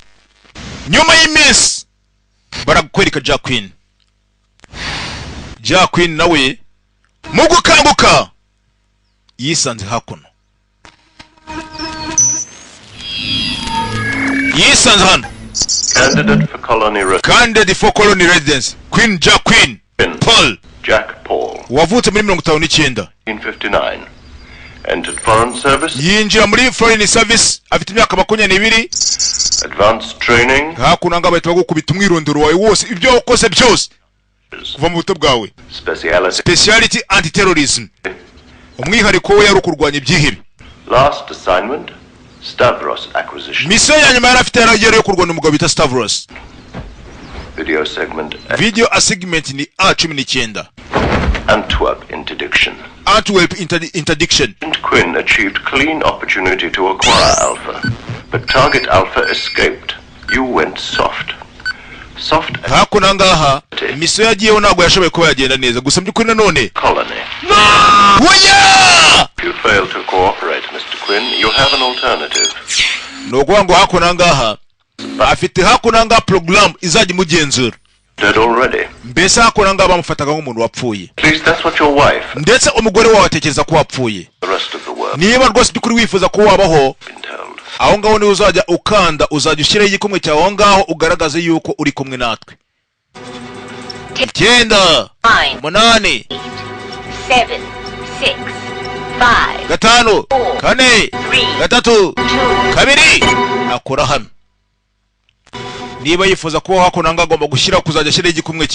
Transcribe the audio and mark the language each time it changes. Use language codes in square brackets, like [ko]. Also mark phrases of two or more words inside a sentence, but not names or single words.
[rw] Nyuma y'iminsi barakwereka Jacqueline nawe mu gukanguka yisanze hakuno. Hano. [en] Candidate for colony residence. Queen Jacqueline Paul. Jack Paul. [rw] Wavutse muri 59. 1959. [en] Entered foreign service. [rw] Yinjira muri [en] foreign service [rw] afite imyaka 22. [en] Advanced training. [rw] Hakuna ngaba bahita bagukubita umwirondoro wawe wose ibyo wakoze byose kuva mu buto bwawe. [en] Speciality anti-terrorism. [rw] Umwihariko we yari kurwanya ibyihebe. [en] Last assignment, Stavros acquisition. [rw] Mission ya nyuma yarafite yaragera yo kurwana umugabo bita Stavros. [en] Video segment [rw] ni A19. [en] Antwerp interdiction. Interdiction. Quinn achieved clean opportunity to acquire Alpha, but target Alpha escaped. You went soft. Soft [rw] hakuno ngaha misiyo yagiyeho ntabwo yashoboye kuba yagenda neza gusa by'ukuri nanone [en] colony. [rw] oya [en] If you fail to cooperate, Mr. Quinn, you have an alternative. [rw] nukuvuga ngo hakuno ngaha afite hakuno ngaha program izajya imugenzura [en] Dead already. [rw] mbese hakuno ngaha bamufataga nk'umuntu wapfuye [en] At least that's what your wife [rw] ndetse umugore wawe atekereza ko wapfuye [en] the rest of the world [rw] niba rwose by'ukuri wifuza ko wabaho [en] been told. [rw] aho ngaho niho uzajya ukanda uzajya ushyiraho igikumwe cyawe aho ngaho ugaragaze yuko uri kumwe natwe 9 8 7 6 5 5 4 3 2 akora hano niba yifuza kuba hakuno ngaha agomba gushyira kuzajya ashyiraho igikumwe cye